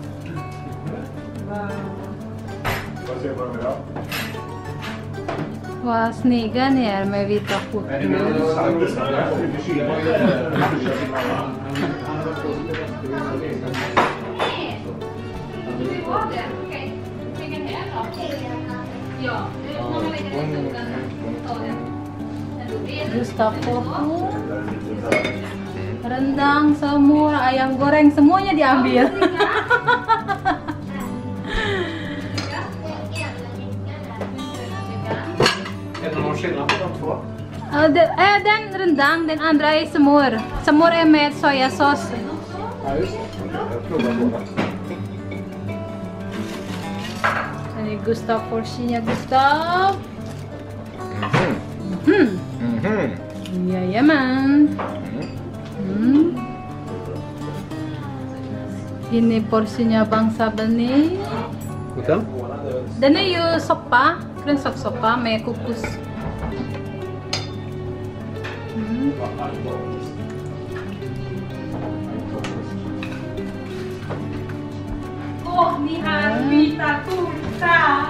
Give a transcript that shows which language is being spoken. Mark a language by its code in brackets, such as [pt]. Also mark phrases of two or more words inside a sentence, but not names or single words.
[sv] Vad snygga ni är med vita skjortor. [id] Gustaf Pohon, rendang, semur, ayam goreng, semuanya diambil. [sv] Är det någon skillnad på de två? Den rendang, den andra är semur. Semur är med sojasås. Ja, just det. Jag provar båda. [id] Ini Gustaf porsinya Gustaf. [sv] Jajamän. [id] Ini porsinya Bang Sabel nih. Betul? [sv] Den är ju soppa, grönsakssoppa med kokos. Åh, ni har vita tårta!